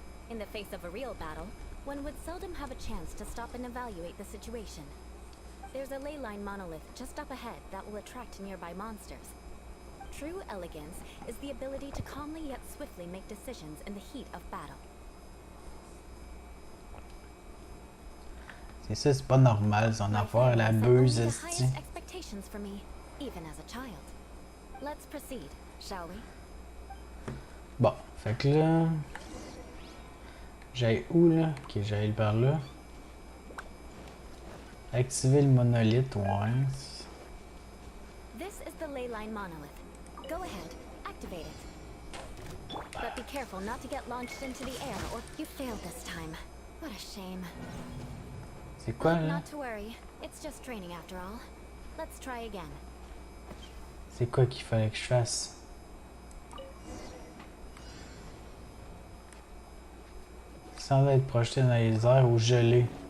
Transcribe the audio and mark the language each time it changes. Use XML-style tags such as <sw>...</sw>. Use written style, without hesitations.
<en>In the face of a real battle, one would seldom have a chance to stop and evaluate the situation. There's a ley line monolith just up ahead that will attract nearby monsters. True elegance is the ability to calmly yet swiftly make decisions in the heat of battle.</en> <fr>C'est ça, c'est pas normal, son affaire, la buse,</fr> <en>Only the</en> <fr>esti.</fr> <en>highest expectations for me, even as a child. Let's proceed, shall we?</en> <fr>Bon, fait que là... J'aille où, là? Ok, j'aille par là. Activer le monolithe, ouais.</fr> <en>This is the ley line monolith. Go ahead, activate it. But be careful not to get launched into the air or you failed this time. What a shame.</en> <fr>C'est quoi, là?</fr> <en>Not to worry, it's just training after all. Let's try again.</en> <fr>C'est quoi qu'il fallait que je fasse? Sans être projeté dans les airs ou gelé.</fr>